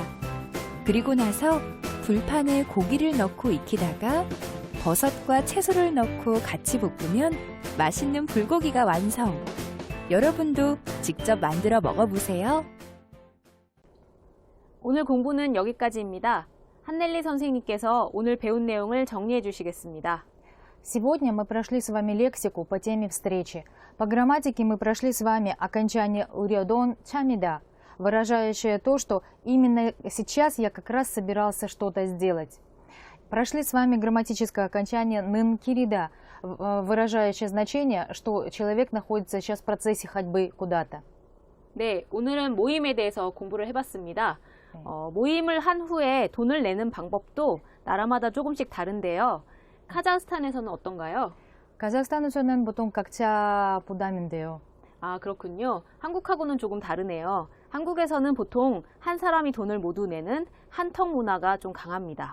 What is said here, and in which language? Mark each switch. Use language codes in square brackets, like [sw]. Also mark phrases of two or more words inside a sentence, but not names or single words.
[ko] 그리고 나서 불판에 고기를 넣고 익히다가 버섯과 채소를 넣고 같이 볶으면 맛있는 불고기가 완성! 여러분도 직접 만들어 먹어보세요. 오늘 공부는 여기까지입니다. 한넬리 선생님께서 오늘 배운 내용을 정리해 주시겠습니다. [ru] Сегодня мы прошли с вами лексику по теме встречи. По грамматике мы прошли с вами окончание [ko] «으려던 참이다», [ru] выражающее то, что именно сейчас я как раз собирался что-то сделать. Прошли с вами грамматическое окончание «нынкирида», выражающее значение, что человек находится сейчас в процессе ходьбы куда-то. [ko] 네, 오늘은 모임에 대해서 공부를 해봤습니다. 모임을 한 후에 돈을 내는 방법도 나라마다 조금씩 다른데요. 카자흐스탄에서는 어떤가요? 카자흐스탄에서는 보통 각자 부담인데요. 아, 그렇군요. 한국하고는 조금 다르네요. 한국에서는 보통 한 사람이 돈을 모두 내는 한턱 문화가 좀 강합니다.